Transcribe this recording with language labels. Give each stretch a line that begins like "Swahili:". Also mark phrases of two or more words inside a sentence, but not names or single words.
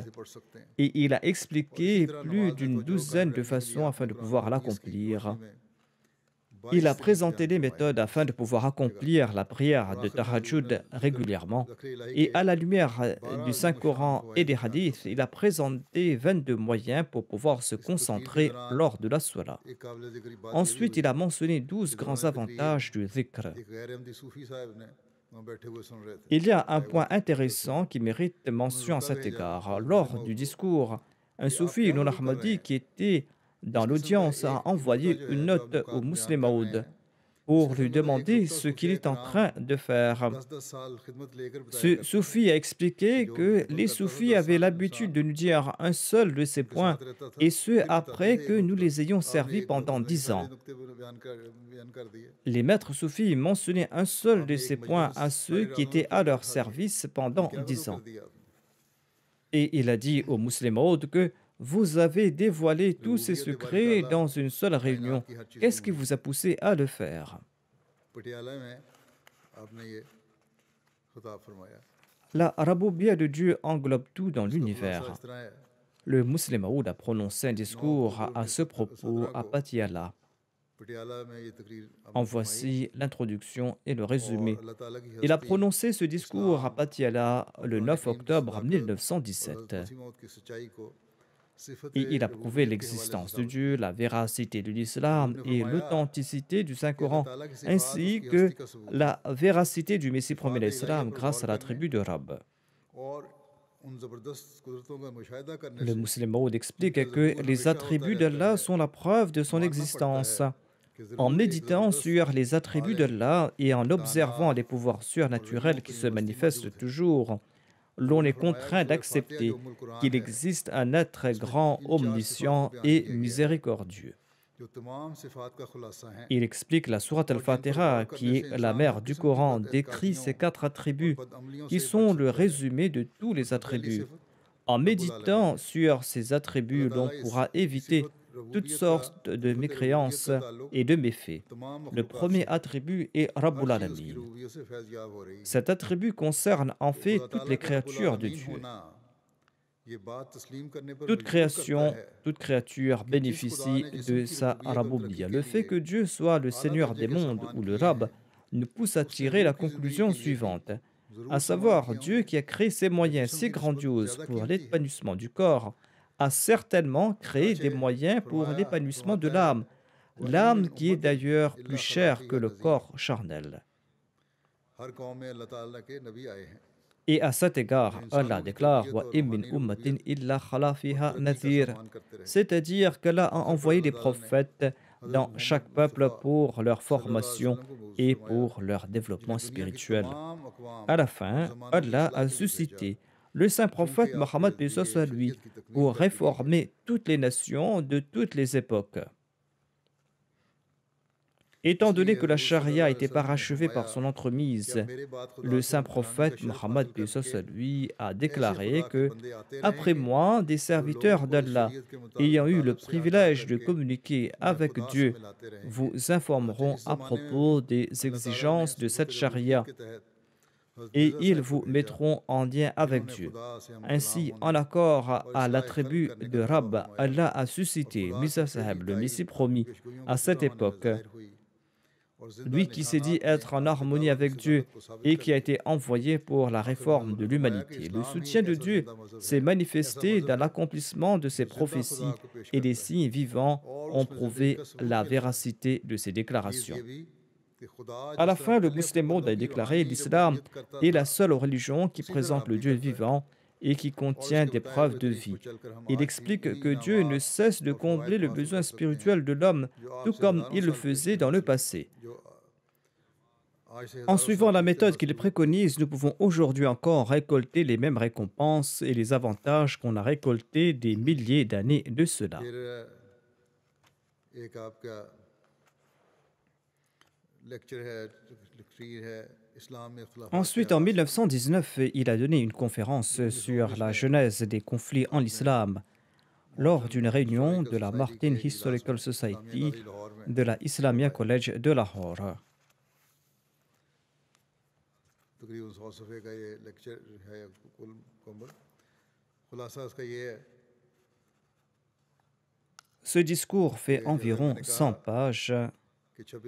French: Et il a expliqué plus d'une douzaine de façons afin de pouvoir l'accomplir. Il a présenté des méthodes afin de pouvoir accomplir la prière de Tahajjud régulièrement. Et à la lumière du Saint-Coran et des hadiths, il a présenté 22 moyens pour pouvoir se concentrer lors de la Salah.
Urdu: ایک قابل ذکر بات یہ بھی
French: Ensuite,
Urdu: हुई
French: il a mentionné 12
Urdu: कि
French: grands
Urdu: دوران تقریر
French: avantages du dhikr.
Urdu: ایک غیر احمدی صوفی صاحب نے وہاں بیٹھے ہوئے سن رہے تھے
French: Il y a un
Urdu: चाय
French: point
Urdu: وغیرہ پی رہے تھے
French: intéressant qui mérite
Urdu: उन्होंने
French: mention à
Urdu: रुका
French: cet
Urdu: भेजा
French: égard.
Urdu: हज़रत
French: Lors
Urdu: मुस्लिम
French: du
Urdu: को
French: discours, un
Urdu: کہ آپ
French: soufi,
Urdu: क्या
French: Nour
Urdu: وضو کر رہے
French: Ahmadi,
Urdu: हैं
French: qui était dans
Urdu: اس قسم کا
French: l'audience, a
Urdu: ایک نکتہ
French: envoyé
Urdu: جو ہے
French: une
Urdu: جو آپ
French: note au
Urdu: نکات بیان
French: Muslim
Urdu: کر رہے
French: Maoud
Urdu: ہیں اس
French: pour lui
Urdu: قسم کا تو ایک
French: demander
Urdu: नुक्ता
French: ce qu'il
Urdu: सूफिया
French: est en
Urdu: कराम
French: train de faire.
Urdu: 10-10 سال خدمت لے کر بتایا
French: Ce
Urdu: کرتے تھے
French: soufi a
Urdu: कि
French: expliqué
Urdu: जो
French: que
Urdu: खिदमत
French: les
Urdu: کرتا تھا
French: soufis
Urdu: 10
French: avaient
Urdu: साल
French: l'habitude
Urdu: इंसान
French: de nous dire un seul de ces
Urdu: उनके
French: points,
Urdu: ساتھ رہتا تھا
French: et ce
Urdu: پھر بتاتے
French: après
Urdu: تھے ایک
French: que nous
Urdu: नुक्ता
French: les ayons
Urdu: आपने
French: servis
Urdu: एक नुक्ता
French: pendant
Urdu: नहीं
French: 10
Urdu: सारे
French: ans.
Urdu: نکتے بیان کر دیے
French: Les maîtres soufis mentionnaient un seul de
Urdu: आपने
French: ces
Urdu: एक
French: points
Urdu: मजलिस
French: à ceux
Urdu: सारी
French: qui
Urdu: رات میں
French: étaient
Urdu: नुक्ता
French: à
Urdu: नहीं
French: leur
Urdu: اٹھا دیے
French: service
Urdu: ये
French: pendant
Urdu: کیا وضو
French: 10
Urdu: कर
French: ans.
Urdu: دیا آپ نے
French: Et il a dit aux musulmans que vous avez dévoilé tous ces
Urdu: ربوبیت باری
French: secrets
Urdu: ताला
French: dans une seule
Urdu: कायनात
French: réunion.
Urdu: کی ہر چیز کو
French: Qu'est-ce qui vous
Urdu: मुहित
French: a
Urdu: है
French: poussé à le faire?
Urdu: پٹیالہ میں آپ نے یہ خطاب فرمایا
French: La Raboubia de Dieu englobe tout dans
Urdu: اس کا خلاصہ
French: l'univers.
Urdu: اس طرح ہے
French: Le musulman Maoud a prononcé un
Urdu: 9
French: discours
Urdu: अक्टूबर
French: à ce propos
Urdu: 1917
French: à
Urdu: को
French: Patiala.
Urdu: پٹیالہ میں یہ تقریر
French: En
Urdu: آپ نے فرمائی
French: voici l'introduction et le
Urdu: और
French: résumé.
Urdu: اللہ تعالیٰ کی
French: Il a
Urdu: हस्ती
French: prononcé ce discours à
Urdu: इस्लाम
French: Patiala
Urdu: और
French: le
Urdu: कुरान
French: 9
Urdu: کریم کی
French: octobre
Urdu: صداقت اور حضرت
French: 1917.
Urdu: مسیح موعود کی سچائی کو صفت
French: Et il a prouvé
Urdu: ربوبیت کے حوالے سے
French: l'existence de
Urdu: साबित
French: Dieu,
Urdu: किया
French: la véracité de
Urdu: हजूर
French: l'islam
Urdu: ने
French: et
Urdu: फरमाया
French: l'authenticité du
Urdu: کہ اللہ
French: Saint-Coran,
Urdu: تعالیٰ کی صفات
French: ainsi
Urdu: उसकी
French: que
Urdu: ہستی کا ثبوت ہے
French: la véracité du Messie premier
Urdu: صفات الٰہیہ
French: l'islam
Urdu: पर
French: grâce
Urdu: गौर
French: à la
Urdu: करने
French: tribu de Rab.
Urdu: اور ان زبردست قدرتوں کا مشاہدہ کرنے
French: Le
Urdu: से
French: musulman Maud
Urdu: उनका
French: explique que
Urdu: ज़हूर
French: les
Urdu: ہمیشہ ہوتا
French: attributs
Urdu: रहता
French: d'Allah
Urdu: है
French: sont la preuve de son
Urdu: ماننا پڑتا
French: existence.
Urdu: ہے کہ
French: En
Urdu: ضرور ایک
French: méditant
Urdu: ज़बरदस्त
French: sur les attributs
Urdu: आलिम
French: d'Allah et en
Urdu: दाना
French: observant les pouvoirs
Urdu: اور ولیوں
French: surnaturels
Urdu: की
French: qui se
Urdu: यूनिवर्सिटी
French: manifestent
Urdu: موجود ہے
French: toujours,
Urdu: हजूर
French: l'on
Urdu: ने
French: est
Urdu: فرمایا کہ
French: contraint
Urdu: سورہ فاتحہ جو
French: d'accepter
Urdu: ام القرآن
French: qu'il
Urdu: है
French: existe un être
Urdu: इसमें
French: grand,
Urdu: ان 4 صفات کو
French: omniscient
Urdu: बयान
French: et
Urdu: کیا گیا ہے
French: miséricordieux.
Urdu: جو تمام صفات کا خلاصہ ہیں
French: Il explique la sourate
Urdu: اور جن پر غور
French: al-Fatiha,
Urdu: करने
French: qui
Urdu: से
French: est la
Urdu: انسان ہر
French: mère du
Urdu: قسم کی
French: Coran, décrit
Urdu: बदएतिकादियों
French: ces 4
Urdu: और
French: attributs
Urdu: बदअमलियों
French: qui
Urdu: سے بچ
French: sont le
Urdu: سکتا ہے
French: résumé de tous les
Urdu: اس میں پہلی
French: attributs.
Urdu: सिफत
French: En
Arabic: ربّ العالمین
French: méditant
Urdu: है
French: sur ces
Urdu: अल्लाह
French: attributs, l'on
Urdu: ताला
French: pourra
Urdu: इसी
French: éviter
Urdu: सिफत
French: toutes
Urdu: ربوبیت کا
French: sortes de
Urdu: صفت ربوبیت
French: mécréances
Urdu: کا تعلق
French: et de méfaits.
Urdu: तमाम
French: Le
Urdu: मखलूक़ात
French: premier
Urdu: سے ہے
French: attribut est
Urdu: हर
French: Rabbul
Urdu: چیز اس کی
French: Alamin.
Urdu: ربوبیت سے فیضیاب ہو رہی ہے
French: Cet attribut concerne en
Urdu: तो
French: fait
Urdu: खुदा
French: toutes
Urdu: ताला
French: les
Urdu: کا ربّ ال
French: créatures de
Urdu: आलमीन
French: Dieu.
Urdu: ہونا یہ بات تسلیم کرنے پر
French: Toute
Urdu: مجبور کرتا
French: création,
Urdu: है
French: toute créature
Urdu: کہ جس خدا
French: bénéficie
Urdu: نے جسم
French: de
Urdu: की
French: sa
Urdu: ربوبیت کو ترقی
French: Raboubia.
Urdu: के
French: Le fait
Urdu: लिए
French: que Dieu soit le
Urdu: आला
French: Seigneur
Urdu: दर्जे
French: des
Urdu: के
French: mondes
Urdu: सामान
French: ou le
Urdu: किए
French: Rab
Urdu: हैं
French: nous pousse à
Urdu: उसने
French: tirer
Urdu: रूह
French: la
Urdu: کی زندگی
French: conclusion
Urdu: کے لیے بھی
French: suivante,
Urdu: ज़रूर
French: à
Urdu: सामान
French: savoir
Urdu: किए
French: Dieu
Urdu: होंगे
French: qui a créé ces
Urdu: जो
French: moyens
Urdu: जिस्म
French: si
Urdu: کی نسبت
French: grandioses
Urdu: ज़्यादा
French: pour
Urdu: قیمتی ہے
French: l'épanouissement du corps, a certainement créé
Urdu: चुनाचे
French: des moyens pour
Urdu: फरमाया
French: l'épanouissement de
Urdu: فرماتا ہے
French: l'âme,
Arabic: وإن من
French: l'âme qui est
Arabic: उम्मतिन
French: d'ailleurs plus
Arabic: إلا خلا
French: chère que
Arabic: फीहा
French: le
Arabic: नज़ीर
French: corps charnel.
Urdu: ہر قوم میں اللہ تعالیٰ کے نبی آئے ہیں
French: Et à cet
Urdu: जो
French: égard, Allah
Urdu: انسانوں کی
French: déclare
Urdu: तरबियत
Arabic: Wa
Urdu: और
Arabic: immin
Urdu: रूहानी
Arabic: ummatin
Urdu: रबूबियत
Arabic: إلا خلا
Urdu: और
Arabic: fiha
Urdu: ترقی کا
Arabic: nadhir.
Urdu: سامان کرتے رہے
French: C'est-à-dire qu'Allah a
Urdu: آخر پر
French: envoyé
Urdu: अल्लाह
French: des
Urdu: تعالیٰ نے
French: prophètes
Urdu: हज़रत
French: dans
Urdu: मोहम्मद
French: chaque peuple
Urdu: मुस्तफ़ा
French: pour leur
Arabic: صلى الله عليه
French: formation
Arabic: वसल्लम
Urdu: کو مبعوث
French: et
Urdu: फरमाया
French: pour leur développement
Urdu: جنہیں دنیا کی
French: spirituel.
Urdu: تمام اقوام
French: À la
Urdu: और
French: fin,
Urdu: زمانوں کی
French: Allah
Urdu: इसलाह
French: a
Urdu: کے لیے بھیجا
French: suscité le saint
Urdu: चूँकि
French: prophète
Urdu: आपके
French: Mohammed paix soit
Urdu: ज़रिए
French: sur lui
Urdu: شریعت کی تکمیل
French: pour
Urdu: کر دی گئی ہے
French: réformer toutes les nations de toutes les époques. Étant donné
Urdu: इसलिए
French: que la
Urdu: हज़ूर
French: charia
Arabic: صلى الله عليه
French: était
Urdu: وسلم نے
French: parachevée
Urdu: फरमाया
French: par son
Urdu: کہ اب
French: entremise,
Urdu: میرے بعد خدا
French: le
Urdu: से
French: saint
Urdu: بلانے کا
French: prophète
Urdu: शरफ
French: Mohammed
Urdu: हासिल
French: paix soit
Urdu: करके
French: sur lui a
Urdu: ایسے خدا
French: déclaré
Urdu: के
French: que
Urdu: بندے آتے
French: après
Urdu: रहेंगे
French: moi, des
Urdu: جو لوگوں
French: serviteurs
Urdu: کو اس
French: d'Allah
Urdu: شریعت کے
French: ayant eu le
Urdu: مطالب سے آگاہ
French: privilège de
Urdu: करके
French: communiquer
Urdu: उन्हें
French: avec
Urdu: خدا سے
French: Dieu
Urdu: ملاتے رہیں گے
French: vous
Urdu: चुनाचे
French: informeront
Urdu: इस
French: à
Urdu: زمانے میں بھی
French: propos des
Urdu: اللہ تعالیٰ نے
French: exigences de
Urdu: सिफत
French: cette
Urdu: रबूबियत
French: charia
Urdu: کے تحت حضرت
French: et
Urdu: मिर्ज़ा
French: ils
Urdu: صاحب کو
French: vous
Urdu: भेजा
French: mettront en lien avec
Urdu: जिन्होंने
French: Dieu.
Urdu: خدا سے ہم کلام
French: Ainsi,
Urdu: होने
French: en accord
Urdu: और
French: à
Urdu: اصلاح خلق
French: l'attribut
Urdu: کرنے کا
French: de
Urdu: दावा
French: Rab,
Urdu: फरमाया
French: Allah a
Urdu: और
French: suscité
Urdu: خدا سے
French: Misa
Urdu: पहली
French: Sahib, le
Urdu: तायीद
French: Messie
Urdu: अपनी
French: promis,
Urdu: पेशगोइयों
French: à
Urdu: के
French: cette
Urdu: زندہ ہونے میں
French: époque.
Urdu: ظاہر ہوئی اور زندہ
French: Lui qui s'est dit
Urdu: نشانات نے
French: être en
Urdu: आपकी
French: harmonie
Urdu: دعویٰ کی
French: avec Dieu
Urdu: صداقت کو ثابت
French: et
Urdu: कर
French: qui a
Urdu: दिया
French: été envoyé pour la
Urdu: آخر میں
French: réforme
Urdu: हजूर
French: de
Urdu: نے فرمایا کہ
French: l'humanité. Le
Urdu: اسلام ہی
French: soutien
Urdu: एक
French: de
Urdu: ऐसा
French: Dieu
Urdu: زندہ مذہب
French: s'est
Urdu: ہے ایسا
French: manifesté
Urdu: मजहब
French: dans
Urdu: है
French: l'accomplissement de ses
Urdu: جو زندہ خدا
French: prophéties
Urdu: کو پیش
French: et les
Urdu: کرتا ہے
French: signes vivants
Urdu: और
French: ont
Urdu: اس میں زندگی
French: prouvé
Urdu: کا ثبوت
French: la
Urdu: دیتا ہے
French: véracité de ces
Urdu: नीज़
French: déclarations.
Urdu: یہ بھی کہ خدا
French: À
Urdu: जिस
French: la
Urdu: तरह
French: fin, le
Urdu: پہلے اپنے
French: musulman Maud
Urdu: बंदों
French: a
Urdu: की
French: déclaré
Urdu: रूहानी
French: l'islam
Urdu: ربوبیت کرتا
French: est
Urdu: था
French: la seule religion qui
Urdu: اسی طرح
French: présente
Urdu: अब
French: le
Urdu: भी
French: Dieu
Urdu: کرتا ہے
French: vivant et qui
Urdu: और
French: contient
Urdu: उसके
French: des
Urdu: बताए
French: preuves
Urdu: हुए
French: de
Urdu: طریق پر
French: vie.
Urdu: چل کر ہم
French: Il
Urdu: آج بھی
French: explique
Urdu: उन्हीं
French: que Dieu ne
Urdu: इनामात
French: cesse de
Urdu: اور فوائد
French: combler
Urdu: को
French: le
Urdu: हासिल
French: besoin
Urdu: کر سکتے ہیں
French: spirituel de l'homme,
Urdu: जो
French: tout
Urdu: आपसे
French: comme
Urdu: हज़ारों
French: il le
Urdu: साल
French: faisait
Urdu: पहले
French: dans le
Urdu: हासिल
French: passé.
Urdu: جو آج سے
French: En
Urdu: हज़ारों
French: suivant
Urdu: साल
French: la
Urdu: पहले
French: méthode qu'il
Urdu: حاصل ہوئے تھے
French: préconise, nous pouvons aujourd'hui encore récolter les mêmes récompenses et les avantages qu'on a récoltés des milliers d'années de cela.
Urdu: پھر ایک آپ کا لیکچر ہے تقریر ہے اسلام میں اختلافات کے
French: Ensuite, en
Urdu: آغاز کی
French: 1919, il a donné une conférence sur la genèse des conflits en islam lors d'une réunion de la Martin Historical Society de la Islamia College de Lahore.
Urdu: تقریباً 100 صفحے کا یہ لیکچر ہے کل مکمل خلاصہ اس کا یہ ہے
French: Ce discours fait
Urdu: کہ جیسا
French: environ
Urdu: मैंने
French: 100
Urdu: कहा
French: pages.